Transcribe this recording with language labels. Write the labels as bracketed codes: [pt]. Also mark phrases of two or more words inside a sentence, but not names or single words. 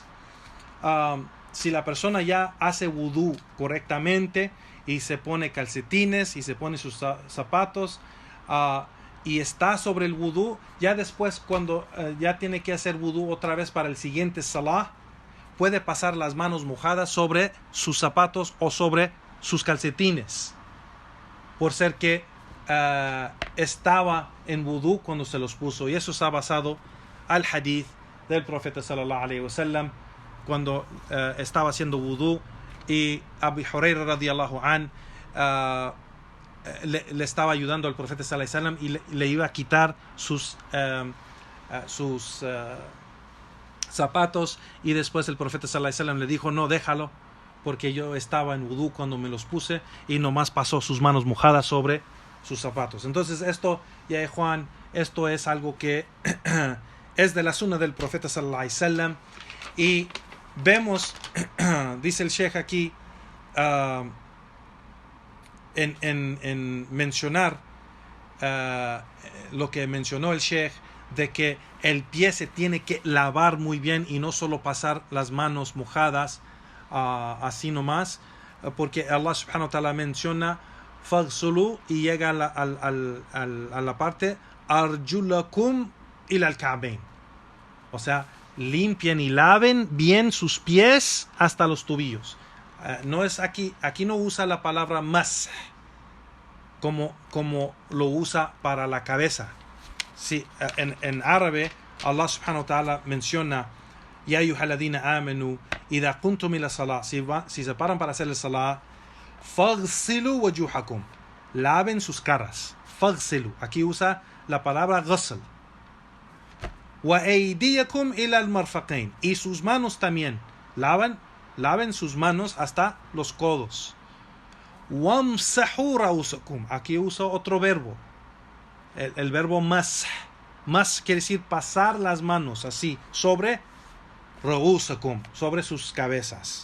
[es] Si la persona ya hace vudú correctamente y se pone calcetines y se pone sus zapatos y está sobre el vudú, ya después cuando ya tiene que hacer vudú otra vez para el siguiente salah, puede pasar las manos mojadas sobre sus zapatos o sobre sus calcetines, por ser que estaba en vudú cuando se los puso. Y eso está basado al hadith del profeta [ar] صلى الله عليه وسلم, [es] cuando estaba haciendo vudú y Abu Hurairah [ar] رضي الله عن [es] le estaba ayudando al profeta [ar] صلى الله عليه وسلم [es] y le iba a quitar sus zapatos, y después el profeta [ar] صلى الله عليه وسلم [es] le dijo: no, déjalo, porque yo estaba en vudú cuando me los puse, y nomás pasó sus manos mojadas sobre sus zapatos. Entonces esto, ya Juan, esto es algo que es de la sunna del profeta [ar] صلى الله عليه وسلم. [es] Y vemos, dice el Sheikh aquí, en mencionar lo que mencionó el Sheikh, de que el pie se tiene que lavar muy bien y no solo pasar las manos mojadas así nomás, porque Allah [ar] سبحانه وتعالى [es] menciona faghsulu y llega a la parte [ar] أرجلكم إلى الكعبين, [es] o sea, limpien y laven bien sus pies hasta los tobillos. No es aquí no usa la palabra mas como lo usa para la cabeza. Sí, en árabe Allah [ar] سبحانه وتعالى [es] menciona: [ar] يا أيها الذين آمنوا إذا كنتم إلى صلاة, [es] si se paran para hacer el salah, [ar] فاغسلوا وجوهكم, [es] laven sus caras. Faghsilu, aquí usa la palabra ghusl. [ar] وأيديكم إلى المرفقين, [es] y sus manos también, laven sus manos hasta los codos. [ar] وامسحوا رؤوسكم, [es] aquí usa otro verbo, el verbo mas. Mas quiere decir pasar las manos así sobre ra'usakum, sobre sus cabezas.